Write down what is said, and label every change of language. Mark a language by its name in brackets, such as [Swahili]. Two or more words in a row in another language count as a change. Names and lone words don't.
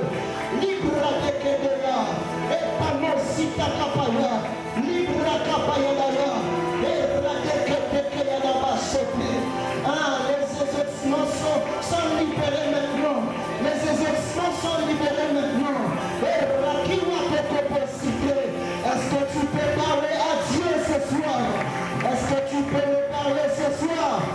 [French] Libra de Kedera, et Panosita Kapaya, Libra Kapaya Daya, et Bradeke de Kedera Basote. Ah, les exaucements sont libérés maintenant. Les exaucements sont libérés maintenant. Et Rakiwa de capacité. Est-ce que tu peux parler à Dieu ce soir? Est-ce que tu peux me parler ce soir?